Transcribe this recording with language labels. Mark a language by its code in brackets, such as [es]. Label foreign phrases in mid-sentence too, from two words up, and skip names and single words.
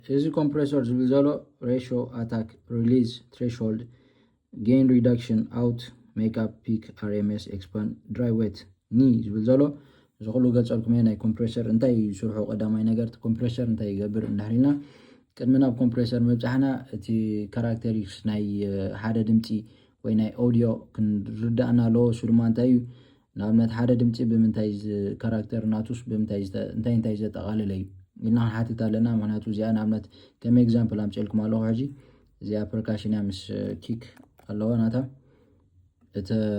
[ti] እዚ ኮምፕሬሰር ዝብል ዘሎ [en] ratio attack release threshold gain reduction out makeup peak RMS expand dry wet [ti] ኒ ዝብል ዘሎ እዚ ኩሉ ገልፀልኩም ናይ ኮምፕሬሰር እንታይ ይስርሑ ቀዳማይ ነገር ኮምፕሬሰር እንታይ ይገብር እንዳህልና ቅድሚ ናብ ኮምፕሬሰር መብፃሕና እቲ ካራክተሪስቲክስ ናይ ሓደ ድምፂ ወይ ናይ ኦዲዮ ክንርዳእና ኣለዎ እሱ ድማ እንታይ እዩ ንኣብነት ሓደ ድምፂ ብምንታይ ካራክተር ናቱስ ብምንታይ እንታይ ዘጠቃለለ እዩ ኢልና ክንሓትት ኣለና ምክንያቱ እዚኣ ንኣብነት ከም ኤግዛምፕል ኣምፅልኩም ኣለኹ ሕጂ እዚኣ ፐርካሽን እያ ምስ ኪክ ኣለዋ ናታ